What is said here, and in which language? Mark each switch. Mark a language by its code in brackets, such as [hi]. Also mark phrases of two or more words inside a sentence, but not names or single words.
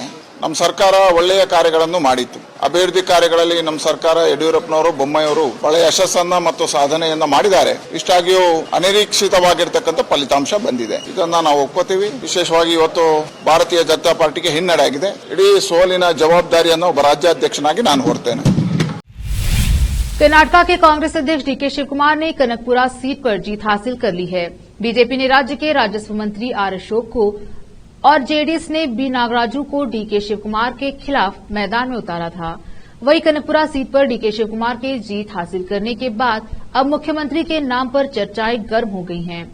[kn] ನಮ್ಮ ಸರ್ಕಾರ ಒಳ್ಳೆಯ ಕಾರ್ಯಗಳನ್ನು ಮಾಡಿತ್ತು. ಅಭಿವೃದ್ಧಿ ಕಾರ್ಯಗಳಲ್ಲಿ ನಮ್ಮ ಸರ್ಕಾರ ಯಡಿಯೂರಪ್ಪನವರು, ಬೊಮ್ಮಾಯಿಯವರು ಒಳ್ಳೆಯ ಯಶಸ್ಸನ್ನ ಮತ್ತು ಸಾಧನೆಯನ್ನ ಮಾಡಿದ್ದಾರೆ. ಇಷ್ಟಾಗಿಯೂ ಅನಿರೀಕ್ಷಿತವಾಗಿರ್ತಕ್ಕಂಥ ಫಲಿತಾಂಶ ಬಂದಿದೆ. ಇದನ್ನ ನಾವು ಒಪ್ಕೋತೀವಿ. ವಿಶೇಷವಾಗಿ ಇವತ್ತು ಭಾರತೀಯ ಜನತಾ ಪಾರ್ಟಿಗೆ ಹಿನ್ನಡೆ ಆಗಿದೆ. ಇಡೀ ಸೋಲಿನ ಜವಾಬ್ದಾರಿಯನ್ನು ಒಬ್ಬ ರಾಜ್ಯಾಧ್ಯಕ್ಷನಾಗಿ ನಾನು ಹೊರ್ತೇನೆ. [hi] कर्नाटका के कांग्रेस अध्यक्ष डीके शिवकुमार ने कनकपुरा सीट पर जीत हासिल कर ली है। बीजेपी ने राज्य के राजस्व मंत्री आर अशोक को और जेडीएस ने बी नागराजू को डीके शिवकुमार के खिलाफ मैदान में उतारा था। वहीं कनकपुरा सीट पर डीके शिवकुमार के जीत हासिल करने के बाद अब मुख्यमंत्री के नाम पर चर्चाएं गर्म हो गई हैं।